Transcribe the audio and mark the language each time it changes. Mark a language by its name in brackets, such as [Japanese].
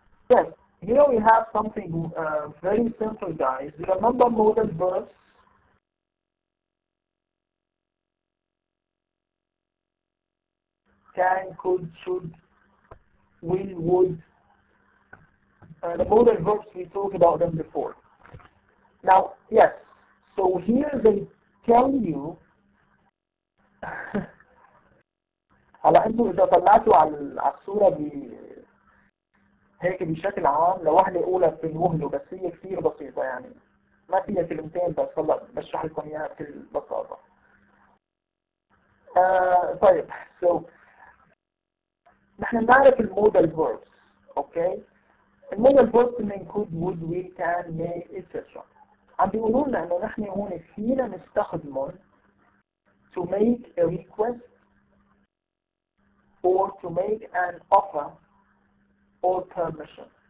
[English] Yes, here we have something very simple, guys. You remember modal verbs? Can, could, should, will, would. The modal verbs, we talked about them before. Now, yes, so here they tell you [Arabic] هلا انتوا اذا طلعتوا على الصورة هيك بشكل عام لوحدة اولى بتنوهلوا، بس هي كثير بسيطة يعني ما فيها كلمتين، بس هلا بشرح لكم اياها بكل بساطة. طيب so نحن بنعرف المودال verbs، اوكي؟ المودال verbs من could, would, will, can, may, etc. عم بيقولوا لنا انه نحن هون فينا نستخدمهم [English] to make a request or to make an offer or permission.